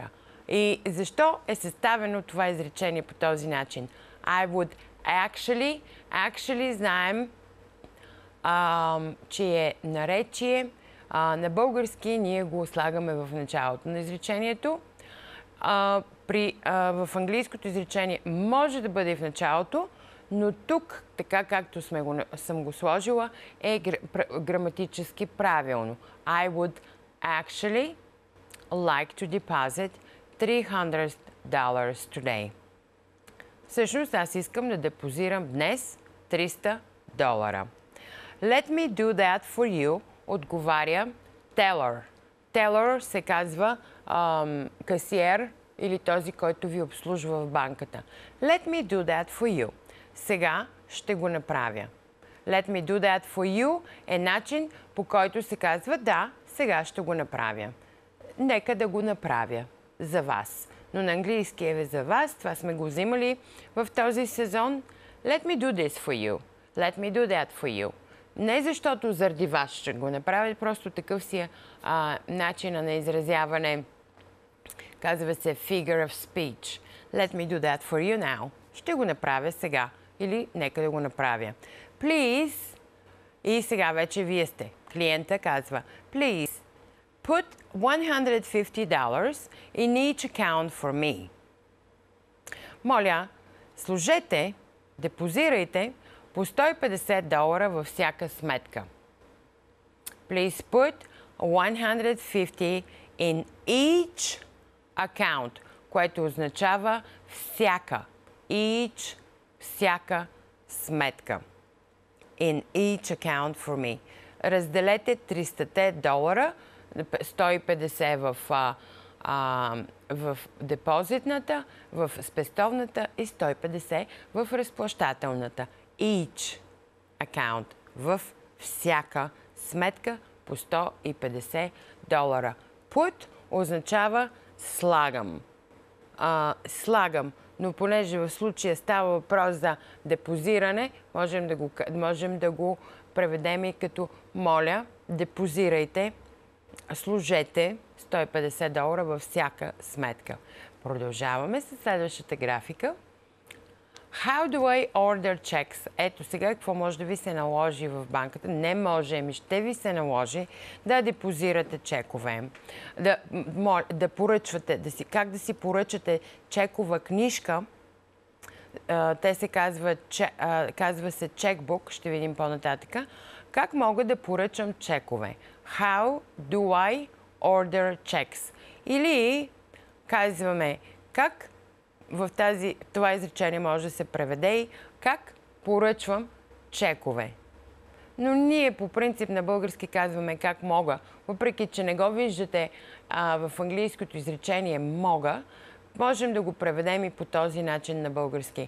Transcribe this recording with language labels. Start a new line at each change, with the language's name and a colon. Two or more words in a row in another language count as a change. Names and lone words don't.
Bulgarian: И защо е съставено това изречение по този начин?
English: I would actually
Bulgarian: знаем, че е наречие. На български ние го слагаме в началото на изречението. В английското изречение може да бъде в началото, но тук, така както съм го сложила, е граматически правилно.
English: I would actually like to deposit $300 today.
Bulgarian: Всъщност аз искам да депозирам днес $300.
English: Let me do that for you, отговаря teller.
Bulgarian: Teller се казва касиер или този, който ви обслужва в банката.
English: Let me do that for you.
Bulgarian: Сега ще го направя.
English: Let me do that for you
Bulgarian: е начин, по който се казва да, сега ще го направя. Нека да го направя за вас. Но на английски е за вас. Това сме го взимали в този сезон.
English: Let me do this for you. Let me do that for you.
Bulgarian: Не защото заради вас ще го направя, просто такъв си е начина на изразяване. Казва се
English: figure of speech. Let me do that for you now.
Bulgarian: Ще го направя сега. Или нека да го направя. Please. И сега вече вие сте. Клиента казва
English: please put $150 in each account for me.
Bulgarian: Моля, сложете, депозирайте по $150 във всяка сметка.
English: Please put $150 in each account,
Bulgarian: което означава всяка. Each, всяка сметка.
English: In each account for me.
Bulgarian: Разделете $300, 150 в депозитната, в спестовната и 150 в разплащателната.
English: Each account,
Bulgarian: в всяка сметка по $150. Put означава слагам. Слагам, но понеже в случая става въпрос за депозиране, можем да го преведем и като моля, депозирайте, сложете $150 във всяка сметка. Продължаваме с следващата графика.
English: How do I order checks?
Bulgarian: Ето сега какво може да ви се наложи в банката. Не може, ще ви се наложи да депозирате чекове. Да поръчвате, как да си поръчате чекова книжка. Те се казва се чекбук, ще видим по-нататъка. Как мога да поръчам чекове?
English: How do I order checks?
Bulgarian: Или казваме как в това изречение може да се преведе и как поръчвам чекове. Но ние по принцип на български казваме как мога, въпреки че не го виждате в английското изречение мога, можем да го преведем и по този начин на български.